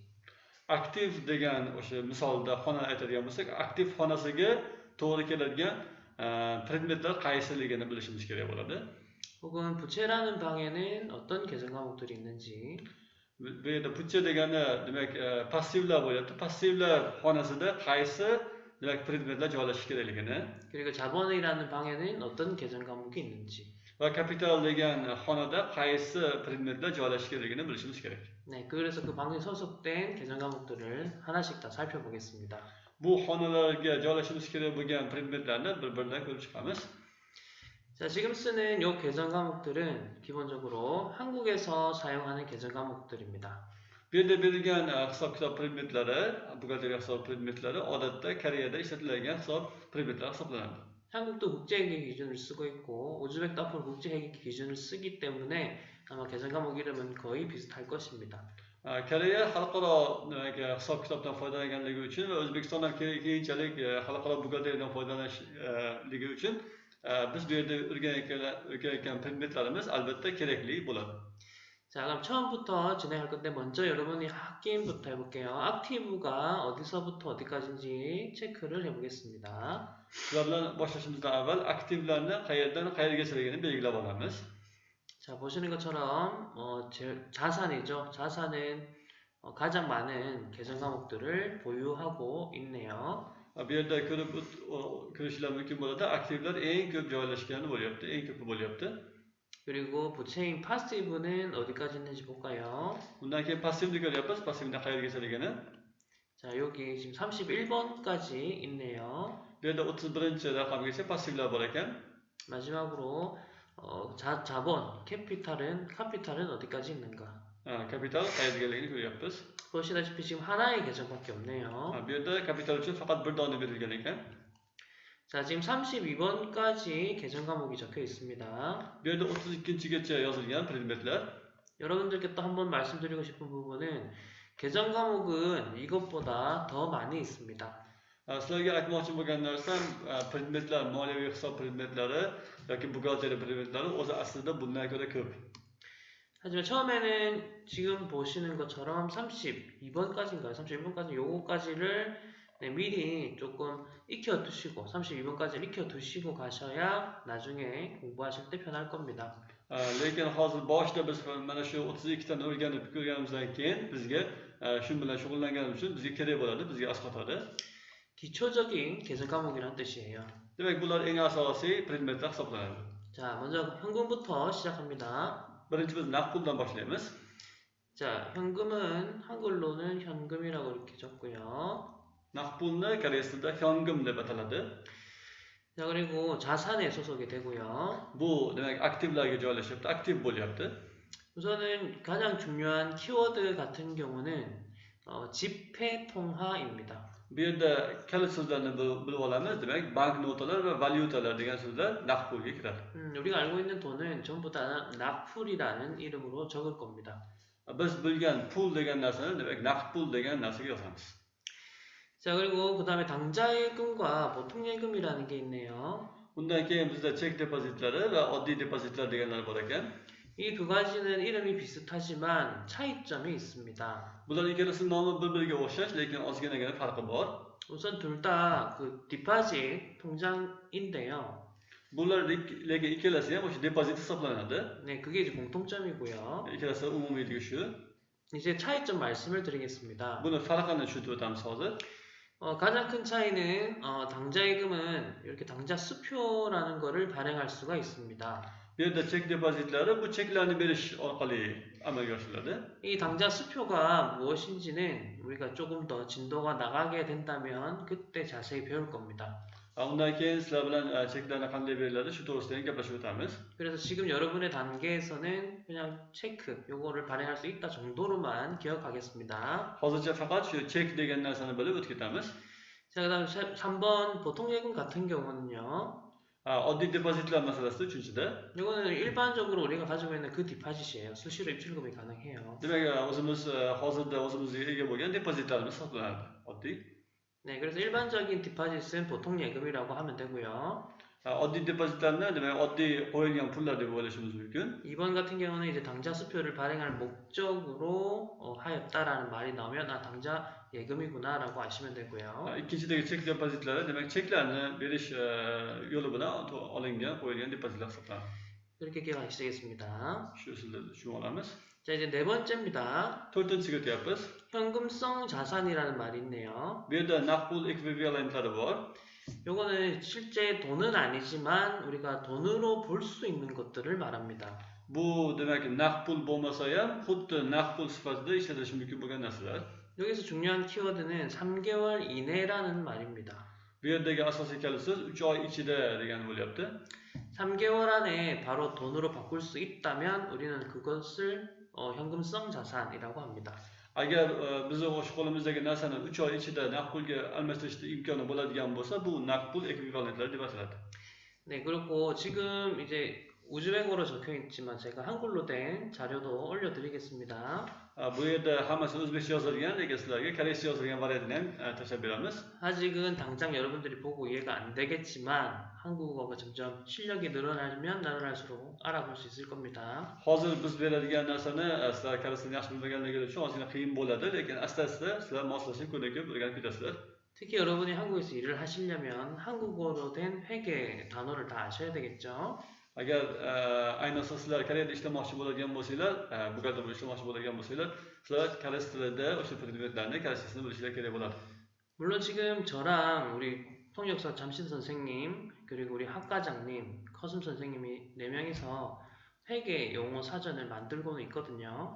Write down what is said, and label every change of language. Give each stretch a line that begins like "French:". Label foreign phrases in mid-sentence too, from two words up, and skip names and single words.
Uzbek: Aktiv degan o'sha misolda xona aytadigan bo'lsak, aktiv xonasiga to'g'ri keladigan predmetlar qaysiligini bilishimiz kerak bo'ladi.
Korean: 혹은 부채라는 방에는 어떤 계정 과목들이 있는지.
Uzbek: Bu yerda bucha degani demak passivlar bo'lyapti. Passivlar xonasida qaysi demak predmetlar joylashish kerakligini
Korean: 그리고 자본이라는 방에는 어떤 계정 과목이 있는지.
Uzbek: va kapital degan xonada qaysi predmetlar joylashish kerakligini bilishimiz kerak.
Korean: 네, 그래서 그 방에 소속된 계정 과목들을 하나씩 다 살펴보겠습니다.
Uzbek: Bu xonalarga joylashimiz kerak bo'lgan predmetlarni bir-biridan ko'rib chiqamiz.
Korean: 자, 지금 쓰는 이 계정 과목들은 기본적으로 한국에서 사용하는 계정 과목들입니다.
Uzbek: Bu yerda berilgan hisob-kitob predmetlari, buxgalteriya hisob predmetlari odatda Koreyada ishlatiladigan hisob predmetlari hisoblanadi.
Korean: 한국도 국제회계 기준을 쓰고 있고 우즈벡도 앞으로 국제회계 기준을 쓰기 때문에 아마 계정 과목 이름은 거의 비슷할 것입니다.
Uzbek: Koreya xalqaro hisob-kitobdan foydalanganligi uchun va O'zbekistondan keyinchalik xalqaro buxgalteriyadan foydalanishligi uchun biz bu yerda o'rganayotgan predmetlarimiz albatta kerakli bo'ladi.
Korean: 자, 그럼 처음부터 진행할 건데 먼저 여러분이 학기임부터 해볼게요. 액티브가 어디서부터 어디까지인지 체크를 해보겠습니다.
Uzbek: Sizlar bilan boshlashimizdan avval aktivlarni qayerdan qayergachaligini belgilab olamiz.
Korean: 자, 보시는 것처럼 자산이죠. 자산은 가장 많은 계정 과목들을 보유하고 있네요.
Uzbek: Bu yerda ko'rishlar mumkin bo'ladi. Aktivlar eng ko'p joylashgani bo'lyapti, eng ko'pi bo'lyapti.
Korean: 그리고 부채인 파시브는 어디까지 있는지 볼까요?
Uzbek: Undan keyin passivni ko'ryapmiz. Passivni qayergachaligini.
Korean: 자, 여기 지금 31번까지 있네요.
Uzbek: Bu yerda 31 raqamgacha passivlar bor ekan.
Korean: 마지막으로 자본, 카피탈은 어디까지 있는가?
Uzbek: Kapital qayergaligini ko'ryapmiz.
Korean: 보시다시피 지금 하나의 계정밖에 없네요.
Uzbek: Bu yerda kapital uchun faqat bir dona berilgan ekan.
Korean: 자, 지금 32번까지 계정 과목이 적혀 있습니다.
Uzbek: Bu yerda 32gacha yozilgan predmetlar.
Korean: 여러분들께 또 한번 말씀드리고 싶은 부분은 계정 과목은 이것보다 더 많이 있습니다.
Uzbek: Sizlarga aytmoqchi bo'lgan narsam, predmetlar, moliyaviy hisob predmetlari yoki buxgalteriya predmetlari o'zi aslida bundan ko'ra ko'p.
Korean: 하지만 처음에는 지금 보시는 것처럼 32번까지인가요? 31번까지 요거까지를 네, 미리 조금 익혀두시고 32번까지 익혀두시고 가셔야 나중에 공부하실 때 편할 겁니다.
Uzbek: Lekin hozir boshida biz mana shu 32 tani o'rganib ko'rganimizdan keyin bizga shu bilan shug'ullanganimiz uchun bizga kerak bo'ladi, bizga asqotadi.
Korean: 기초적인 계산 과목이란 뜻이에요.
Uzbek: Demak, bular eng asosiy predmetlar hisoblanadi.
Korean: 자, 먼저 현금부터 시작합니다.
Uzbek: Birinchi biz naqd puldan boshlaymiz.
Korean: 자, 현금은 한글로는 현금이라고 이렇게 적고요.
Uzbek: Naqd pulni koreys tilida hyongim deb ataladi.
Korean: 자, 그리고 자산에 소속이 되고요.
Uzbek: Bu demak aktivlarga joylashyapti, aktiv bo'lyapti.
Korean: 우선은 가장 중요한 키워드 같은 경우는 지폐통화입니다.
Uzbek: Bu yerda kalit so'zlarni bilib olamiz. Demak, banknotalar va valyutalar degan so'zlar naqd pulga kiradi.
Korean: 우리가 알고 있는 돈은 전부 다 낙풀이라는 이름으로 적을 겁니다.
Uzbek: Biz bilgan pul degan narsani demak naqd pul degan narsaga yozamiz.
Korean: 자, 그리고 그 다음에 당좌예금과 보통예금이라는 게 있네요.
Uzbek: Undan keyin bizda chek depozitlari va oddiy depozitlar deganlar bor ekan.
Korean: 이 두 가지는 이름이 비슷하지만 차이점이 있습니다.
Uzbek: Bular ikkalasi nomi bir-biriga o'xshash, lekin ozginagina farqi bor.
Korean: 우선 둘 다 그 디파짓 통장인데요.
Uzbek: Bular lekin ikkalasi ham o'sha depozit hisoblanadi.
Korean: 네, 그게 이제 공통점이고요.
Uzbek: Ikkalasi umumiyligi shu.
Korean: 이제 차이점 말씀을 드리겠습니다.
Uzbek: Buni farqini tushuntirib o'tamiz hozir.
Korean: 가장 큰 차이는 당좌예금은 이렇게 당좌 수표라는 거를 발행할 수가 있습니다.
Uzbek: Bu yerda chek depozitlari bu cheklarni berish orqali amalga oshiriladi.
Korean: 이 당좌 수표가 무엇인지는 우리가 조금 더 진도가 나가게 된다면 그때 자세히 배울 겁니다.
Uzbek: Undan keyin sizlar bilan cheklarni qanday beriladi shu to'g'risida ham gaplashib o'tamiz.
Korean: 그래서 지금 여러분의 단계에서는 그냥 체크 요거를 발행할 수 있다 정도로만 기억하겠습니다.
Uzbek: Hozircha faqat shu chek degan narsani bilib o'tib ketamiz.
Korean: 자, 그다음 3번 보통예금 같은 경우는요.
Uzbek: Oddiy depozitlar masalasida 3-chida.
Korean: 이거는 일반적으로 우리가 가지고 있는 그 디파짓이에요. 수시로 입출금이 가능해요.
Uzbek: Demak, o'zimiz hozirda o'zimizga ega bo'lgan depozitlarimiz hisoblanadi. Oddiy.
Korean: 네, 그래서 일반적인 디파짓은 보통예금이라고 하면 되고요.
Uzbek: Oddiy depozitlarni demak oddiy qo'yilgan pullar deb o'ylashimiz mumkin.
Korean: 2번 같은 경우는 이제 당좌 수표를 발행할 목적으로 하였다라는 말이 나오면 당좌 예금이구나라고 아시면 되고요.
Uzbek: Ikkinchidagi chek depozitlari demak cheklarni berish yo'li bilan olingan, qo'yilgan depozitlar hisoblanadi.
Korean: 그렇게 기억하시겠습니다.
Uzbek: Shu usulda tushunib olamiz.
Korean: 자, 이제 네 번째입니다.
Uzbek: To'rtinchiga o'tyapmiz.
Korean: 현금성 자산이라는 말이 있네요.
Uzbek: Bu yerda naqd pul ekvivalentlari bor.
Korean: 요거는 실제 돈은 아니지만 우리가 돈으로 볼 수 있는 것들을 말합니다.
Uzbek: Bu demak naqd pul bo'lmasa ham xuddi naqd pul sifatida ishlatilishi mumkin bo'lgan narsalar.
Korean: 여기서 중요한 키워드는 3개월 이내라는 말입니다.
Uzbek: Bu yerdagi asosiy kalit so'z 3 oy ichida degani bo'lyapti.
Korean: 3개월 안에 바로 돈으로 바꿀 수 있다면 우리는 그것을 현금성 자산이라고 합니다.
Uzbek: Agar biz o'sha qo'limizdagi narsani 3 oy ichida naqd pulga almashtirishda imkoni bo'ladigan bo'lsa, bu naqd pul ekvivalentlari deb ataladi.
Korean: 네, 그리고 지금 이제 우즈벡어로 적혀 있지만 제가 한글로 된 자료도 올려드리겠습니다.
Uzbek: Bu yerda hammasi o'zbekcha yozilgan, lekin sizlarga koreyscha yozilgan variantini ham tashlab beramiz.
Korean: 아직은 당장 여러분들이 보고 이해가 안 되겠지만 한국어가 점점 실력이 늘어나면 늘어날수록 알아볼 수 있을 겁니다.
Uzbek: Hozir biz beradigan narsani sizlar koreys tilini yaxshi bilmaganligi uchun ozgina qiyin bo'ladi, lekin asta-asta sizlar moslashib ko'nikib o'rganib ketasizlar.
Korean: 특히 여러분이 한국에서 일을 하시려면 한국어로 된 회계 단어를 다 아셔야 되겠죠.
Uzbek: Agar ayniqsa sizlar Koreyada ishlamoqchi bo'ladigan bo'lsanglar, buxgalter bo'lib ishlamoqchi bo'ladigan bo'lsanglar, sizlar koreys tilida o'sha predmetlarni koreychasini bilishlar kerak bo'ladi.
Korean: 물론 지금 저랑 우리 통역사 잠신 선생님 그리고 우리 학과장님, 커슴 선생님이 4명이서 회계 용어 사전을 만들고는 있거든요.